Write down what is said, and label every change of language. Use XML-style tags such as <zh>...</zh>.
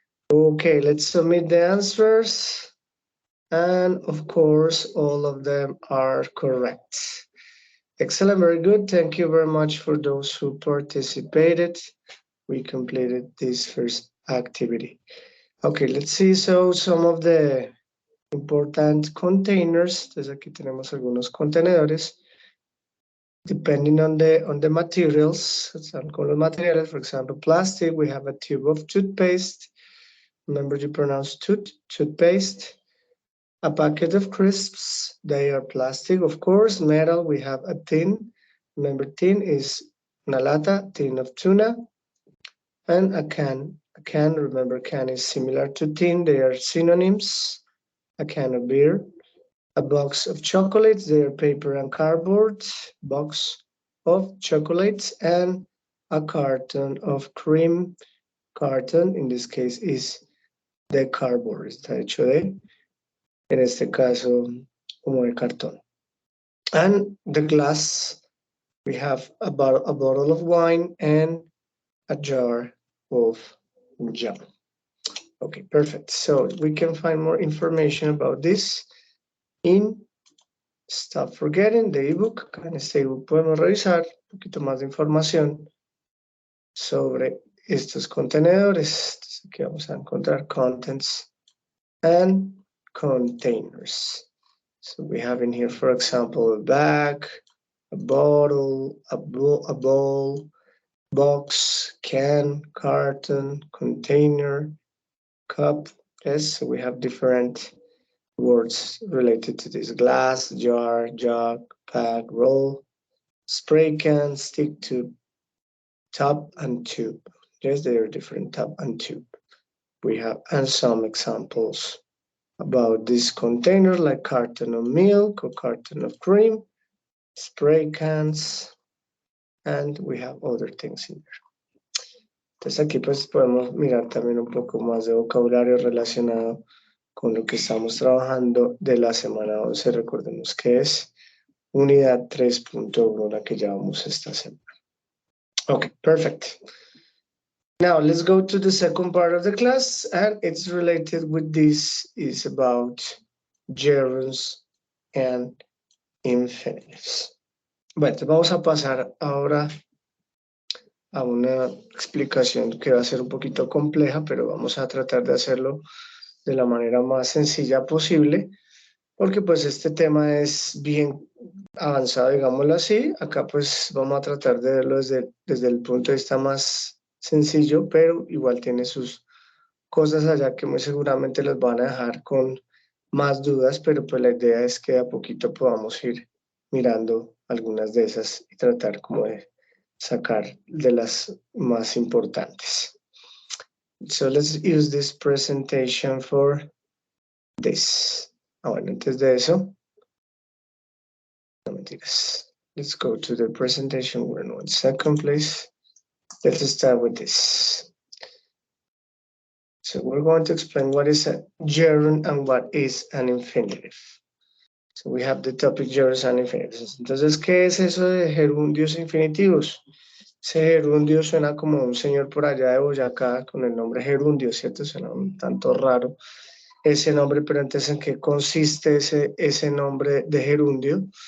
<en>Okay, let's submit the answers. And of course, all of them are correct. Excellent, very good. Thank you very much for those who participated. We completed this first activity. Okay, let's see. So some of the important containers.</en> <es>Entonces aquí tenemos algunos contenedores.</es> <en>Depending on the materials,</en> <es>con los materiales,</es> <en>for example, plastic, we have a tube of toothpaste. Remember you pronounce toothpaste. A packet of crisps, they are plastic, of course. Metal, we have a tin. Remember, tin is</en> <es>una lata,</es> <en>tin of tuna. And a can. A can, remember, can is similar to tin. They are synonyms. A can of beer. A box of chocolates, they are paper and cardboard. Box of chocolates. And a carton of cream. Carton, in this case, is de cardboard.</en> <es>Está hecho de, en este caso, como de cartón.</es> <en>And the glass, we have a bottle of wine and a jar of jam. Okay, perfect. So we can find more information about this in Stop Forgetting, the ebook.</en> <es>En este ebook podemos revisar un poquito más de información sobre estos contenedores. Entonces aquí vamos a encontrar</es> <en>contents and containers. So we have in here, for example, a bag, a bottle, a bowl, box, can, carton, container, cup, Yes, we have different words related to this: glass, jar, jug, bag, roll, spray can, stick, tube, top, and tube. Yes, they are different, top and tube. We have and some examples about this container, like carton of milk or carton of cream, spray cans, and we have other things in there.</en> <es>Entonces aquí pues podemos mirar también un poco más de vocabulario relacionado con lo que estamos trabajando de la semana 11. Recordemos que es unidad 3.1 la que llevamos esta semana.</es> <en>Okay, perfect. Now let's go to the second part of the class, and it's related with this, is about gerunds and infinitives.</en> <es>Bueno, vamos a pasar ahora a una explicación que va a ser un poquito compleja, pero vamos a tratar de hacerlo de la manera más sencilla posible, porque pues este tema es bien avanzado, digámoslo así. Acá pues vamos a tratar de verlo desde el punto de vista más sencillo, pero igual tiene sus cosas allá que muy seguramente los van a dejar con más dudas, pero pues la idea es que a poquito podamos ir mirando algunas de esas y tratar como de sacar de las más importantes.</es> <en>So let's use this presentation for this.</en> <es>Bueno, antes de eso, no mentiras.</es> <en>Let's go to the presentation. We're in 1 second, please. Let's start with this. So we're going to explain what is a gerund and what is an infinitive. So we have the topic gerunds and infinitives.</en> <es>Entonces, ¿qué es eso de gerundios e infinitivos? Ese gerundio suena como un señor por allá de Boyacá con el nombre gerundio, ¿cierto? Suena un tanto raro ese nombre, pero entonces, ¿en qué consiste ese nombre de gerundio?</es>